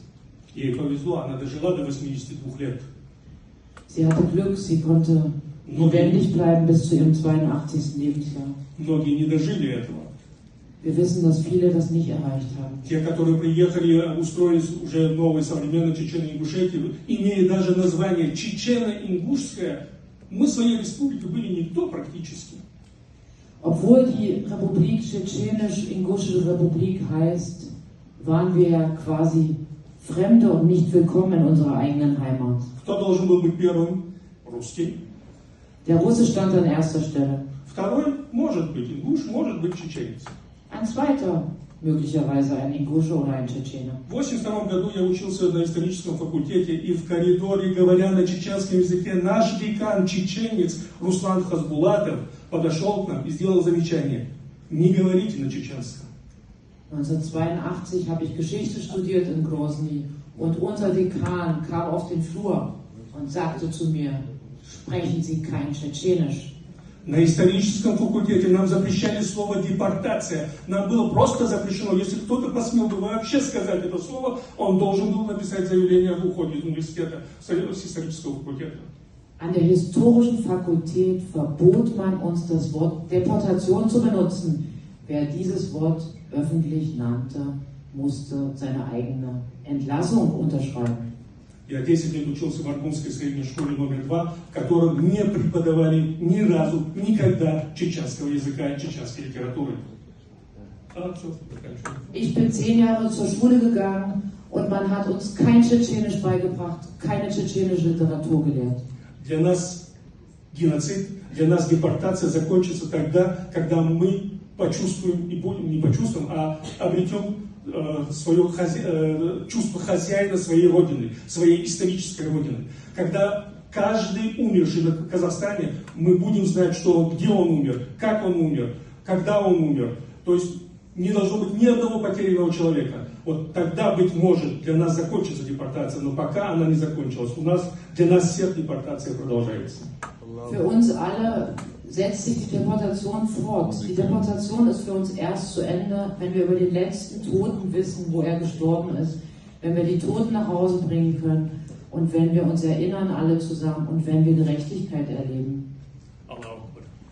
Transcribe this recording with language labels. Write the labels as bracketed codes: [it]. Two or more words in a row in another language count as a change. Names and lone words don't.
[ru] Ей повезло, она дожила до 82 лет. [de] Sie hatte Glück, sie konnte lebendig bleiben bis zu ihrem 82. Lebensjahr. [ru] Многие не дожили этого. [de] Wir wissen, dass viele das nicht erreicht haben. [ru] Те, которые приехали, устроились уже новой современной Чечено-Ингушетии, имея даже название Чечено-Ингушская, мы в своей республике были никто практически. [de] Obwohl die Republik Tschetschenisch-Ingusche Republik heißt, waren wir ja quasi Fremde und nicht willkommen in unserer eigenen Heimat. [ru] Кто должен был быть первым? Русский. [de] Der Russe stand an erster Stelle. [ru] Второй может быть ингуш, может быть чеченец. [de] Ein zweiter, möglicherweise ein Ingusche oder ein Tschetschener. [ru] В 1982 году я учился на историческом факультете, и в коридоре, говоря на чеченском языке, наш декан, чеченец Руслан Хасбулатов, подошел к нам и сделал замечание: не говорите на чеченском. [de] 1982 habe ich Geschichte studiert in Grozny, und unser Dekan kam auf den Flur und sagte zu mir, sprechen Sie kein Tschetschenisch. [ru] На историческом факультете нам запрещали слово депортация. Нам было просто запрещено. Если кто-то посмел бы вообще сказать это слово, он должен был написать заявление об уходе из университета, с исторического факультета. [de] An der historischen Fakultät verbot man uns das Wort Deportation zu benutzen. Wer dieses Wort öffentlich nannte, musste seine eigene Entlassung unterschreiben. [ru] Я 10 лет учился в Аргунской средней школе номер 2, в котором не преподавали ни разу, никогда чеченского языка и чеченской литературы. [de] Ich bin 10 Jahre zur Schule gegangen und man hat uns kein Tschetschenisch beigebracht, keine tschetschenische Literatur gelehrt. [ru] Для нас геноцид, для нас депортация закончится тогда, когда мы почувствуем, и будем не почувствуем, а обретем свое чувство хозяина своей родины, своей исторической родины. Когда каждый умерший в Казахстане, мы будем знать, что где он умер, как он умер, когда он умер. То есть не должно быть ни одного потерянного человека. Вот тогда, быть может, для нас закончится депортация, но пока она не закончилась. Для нас всех депортация продолжается. [de] Für uns alle setzt sich die Deportation fort. Die Deportation ist für uns erst zu Ende, wenn wir über den letzten Toten wissen, wo er gestorben ist, wenn wir die Toten nach Hause bringen können und wenn wir uns erinnern alle zusammen und wenn wir Gerechtigkeit erleben.